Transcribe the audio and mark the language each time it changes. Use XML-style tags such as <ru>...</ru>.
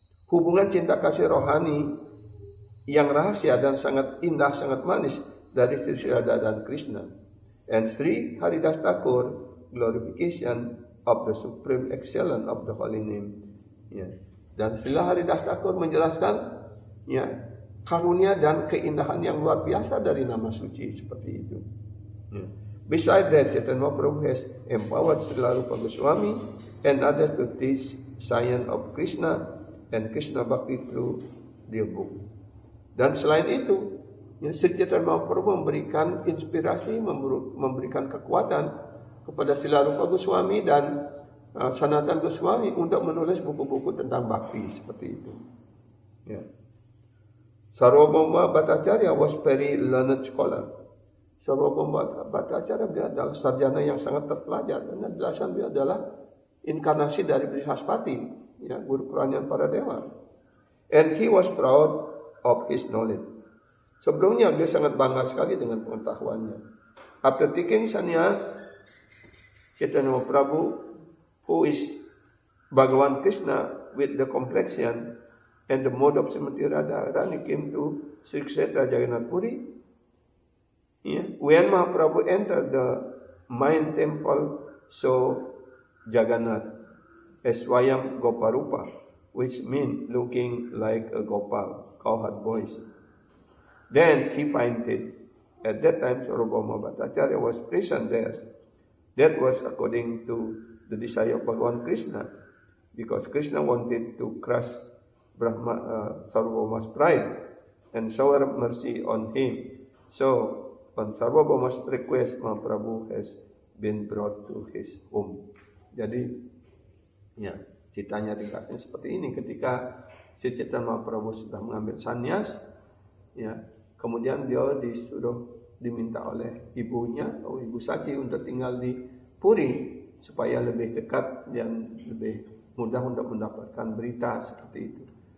<id>hubungan cinta kasih rohani yang rahasia dan sangat indah, sangat manis dari Sri Radha dan Krishna.</id> <en>And Sri Haridas Thakur, glorification of the supreme excellence of the holy name. Ya.</en> <id>Dan Sri Haridas Thakur menjelaskan ya, karunia dan keindahan yang luar biasa dari nama suci seperti itu. Ya.</id> <en>Besides that, Chaitanya Mahaprabhu has empowered Srila Rupa Goswami and others to teach science of Krishna and Krishna Bhakti through their book.</en> <id>Dan selain itu, ya, Sri Chaitanya Mahaprabhu memberikan inspirasi, memberikan kekuatan kepada Srila Rupa Goswami dan Sanatan Goswami untuk menulis buku-buku tentang bhakti seperti itu. Ya.</id> <en>Sarvabhauma Bhattacharya was very learned scholar.</en> <id>Sarvabhauma Bhattacharya dia adalah sarjana yang sangat terpelajar, dan jelasan dia adalah inkarnasi dari Brihaspati, ya, guru kerajaan para dewa.</id> <en>And he was proud of his knowledge.</en> <id>Sebelumnya dia sangat bangga sekali dengan pengetahuannya.</id> <en>After taking sannyas, Chaitanya Mahaprabhu, who is Bhagavan Krishna with the complexion and the mode of Srimati Radharani, came to Sri Kshetra Jagannath Puri. Yeah. When Mahaprabhu entered the main temple, so Jagannath as Swayam Goparupa, which means looking like a Gopal, cowherd boys. Then he fainted. At that time, Sarvabhauma Bhattacharya was present there. That was according to the desire of Bhagavan Krishna, because Krishna wanted to crush Sarvabhauma's pride and shower mercy on him. So, on Sarvabhauma's request, Mahaprabhu has been brought to his home.</en> <id>Jadi, ya, ceritanya ringkasnya seperti ini. Ketika Sri Chaitanya Mahaprabhu sudah mengambil sannyas, ya, kemudian dia diminta oleh ibunya, atau Ibu Sati, untuk tinggal di Puri supaya lebih dekat dan lebih mudah untuk mendapatkan berita seperti itu.</id>